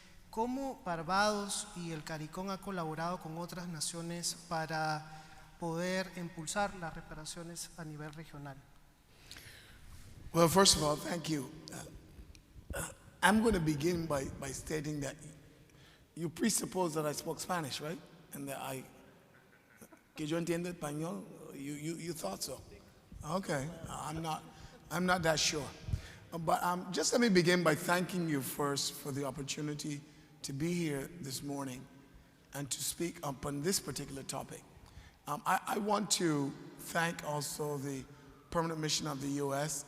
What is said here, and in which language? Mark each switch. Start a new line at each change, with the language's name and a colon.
Spanish: ¿Cómo Barbados y el CARICOM ha colaborado con otras naciones para poder impulsar las reparaciones a nivel regional?
English: Well, first of all, thank you. I'm going to begin by stating that you presuppose that I spoke Spanish, right? And that
Spanish: que yo entiendo español.
English: You thought so. Okay, I'm not that sure. But just let me begin by thanking you first for the opportunity to be here this morning and to speak upon this particular topic. I want to thank also the Permanent Mission of the U.S.